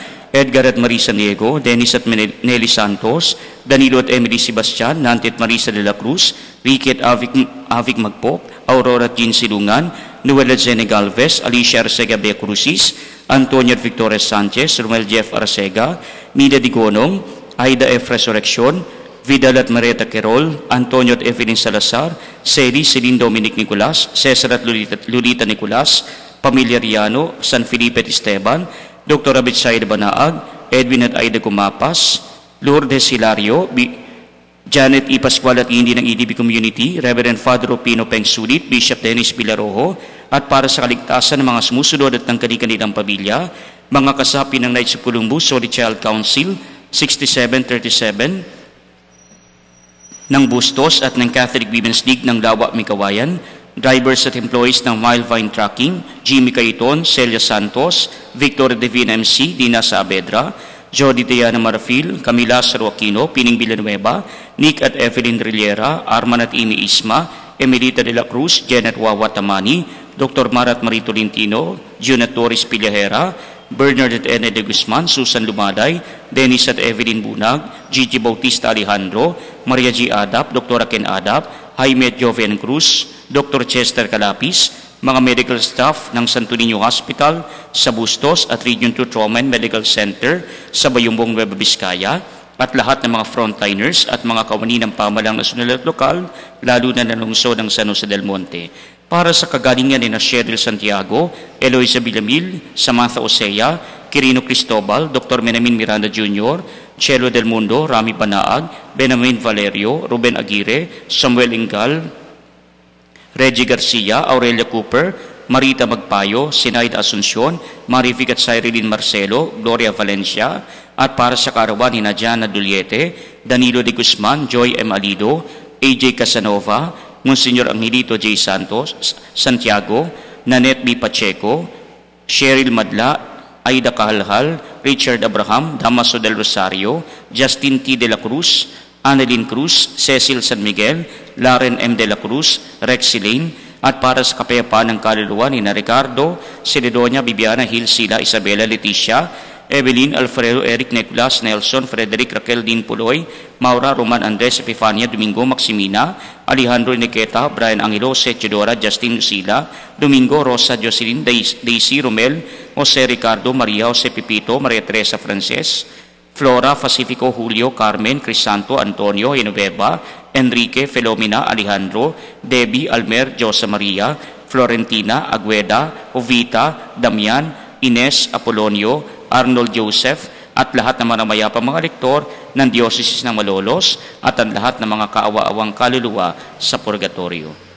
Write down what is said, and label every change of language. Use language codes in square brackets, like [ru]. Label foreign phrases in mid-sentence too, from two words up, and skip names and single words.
[tl] Edgar at Marisa Niego, Dennis at Nelly Santos, Danilo at Emily Sebastian, Nanti at Marisa de la Cruz, Ricky at Avic Magpok, Aurora at Jean Silungan, Noel at Zene Galvez, Alicia Arcega Beacrucis, Antonio at Victoria Sanchez, Romel Jeff Arcega, Nida Digonong, Aida F. Resurrection, Vidal at Marieta Querol, Antonio at Evelyn Salazar, Celine Dominic Nicolas, Cesar at Lolita Nicolas, Pamilya Riano, San Felipe at Esteban, Dr. Abitsaid Banaag, Edwin at Aida Gumapas, Lourdes Hilario, Janet E. Pascual at Hindi ng EDB Community, Reverend Father Opino Peng Sulit, Bishop Dennis Villarojo, at para sa kaligtasan ng mga sumusunod at ng kanilang pamilya, mga kasapi ng Knights of Columbus, Holy Child Council, 6737, ng Bustos at ng Catholic Women's League ng Lawa, Mikawayan, drivers at employees ng Milevine Trucking, Jimmy Caiton, Celia Santos, Victor Divina MC, Dina Saavedra, Jody Diana Marafil, Camila Saruaquino, Pining Villanueva, Nick at Evelyn Rillera, Arman at Amy Isma, Emelita de la Cruz, Janet Wawa Tamani, Dr. Marat Marito Lintino, Junat Torres Pillahera, Bernard at Ene de Guzman, Susan Lumaday, Dennis at Evelyn Bunag, Gigi Bautista Alejandro, Maria G. Adap, Dr. Ken Adap, Jaime at Joven Cruz, Dr. Chester Calapis, mga [en] medical staff [tl] ng Santo Niño Hospital sa Bustos at Region 2 Trauma and Medical Center sa Bayumbong, Nueva Vizcaya, at lahat ng mga frontliners at mga kawani ng pamalang nasyonal at lokal, lalo na nanungsod ng San Jose del Monte. Para sa kagalingan ni Cheryl Santiago, Eloisa Villamil, Samantha Osea, Quirino Cristobal, Dr. Menamin Miranda Jr., Chelo Del Mundo, Rami Banaag, Benjamin Valerio, Ruben Aguirre, Samuel Ingal, Reggie Garcia, Aurelia Cooper, Marita Magpayo, Sinaida Asuncion, Marivic at Cyrillin Marcelo, Gloria Valencia, at para sa kaarawan ni Jana Duliete, Danilo de Guzman, Joy M. Alido, AJ Casanova, Monsignor Angelito J. Santos, Santiago, Nanette B. Pacheco, Cheryl Madla, Aida Kahalhal, Richard Abraham, Damaso del Rosario, Justin T. de la Cruz, Annalyn Cruz, Cecil San Miguel, Laren M. de la Cruz, Rex Elaine, at para sa kapayapaan ng kaluluwa ni Ricardo, Ceredonia, Bibiana, Hill, Sila, Isabela, Leticia, Evelyn, Alfredo, Eric, Nicolas, Nelson, Frederick, Raquel, Dean Puloy, Maura, Roman, Andres, Epifania, Domingo, Maximina, Alejandro Niqueta, Brian Angelo, Setchidora, Justin Lucila, Domingo, Rosa, Jocelyn, Daisy, Romel, Jose Ricardo, Maria, Jose Pipito, Maria Teresa Frances, Flora, Pacifico, Julio, Carmen, Crisanto, Antonio, Genoveva, Enrique, Filomena, Alejandro, Debbie, Almer, Josa Maria, Florentina, Agueda, Ovita, Damian, Ines, Apolonio, Arnold Joseph, at lahat ng mga mayapang mga lektor ng Diocese ng Malolos at ang lahat ng mga kaawa-awang kaluluwa sa purgatorio.